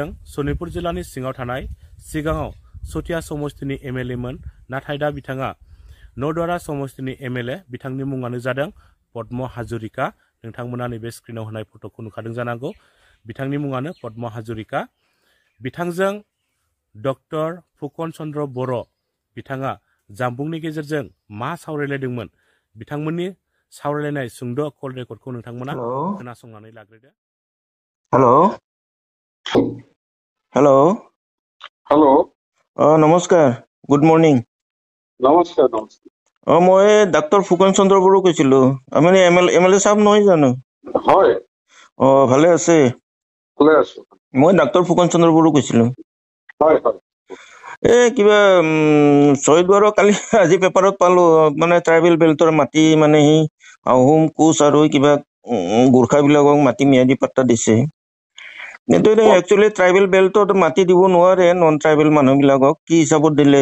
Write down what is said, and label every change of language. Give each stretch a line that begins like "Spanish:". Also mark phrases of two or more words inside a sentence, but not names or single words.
Bodo: सनितपुर जिल्लानि सिङाव थानाय सिगाङाव सथिया समस्तिनि एमएलए मोन नाथाय दा बिथाङा नौदारा समस्तिनि एमएलए बिथांनि मुङानो जादों पद्म हाजरिका नोंथांमोना नैबे स्क्रिनाव होनाय फट'खौ नुखादों जानांगौ बिथांनि मुङानो पद्म हाजरिका बिथांजों डक्टर फुकन चन्द्र बर' बिथाङा जामबुंनि गेजेरजों मा सावरायलायदोंमोन बिथांमोननि सावरायलायनाय सुंद'
English: call recordखौ
Bodo: नोंथांमोना खोनासंनानै लाग्रोदो
English: hello namaskar good morning
Assamese: नमस्कार
Hindi: मैं डॉक्टर
Assamese: फुकन चंद्र बड़ो কৈছিলো আমি এমএলএ সাহেব নহয় জানো হয় ভালে আছে মই ডক্টৰ ফুকন চন্দ্ৰ বড়ো কৈছিলো হয় হয় কিবা ছয়দুৱাৰৰ কালি আজি পেপাৰত পালো মানে
English: tribal beltৰ
Assamese: মাটি মানে সি আহোম কোচ আৰু কিবা গোৰ্খা বিলাকক মাটি ম্যাদী পাট্টা দিছে কিন্তু
English: actually tribal beltত
Assamese: মাটি দিব নোৱাৰে
English: non tribal
Assamese: মানুহ বিলাকক কি হিচাপত দিলে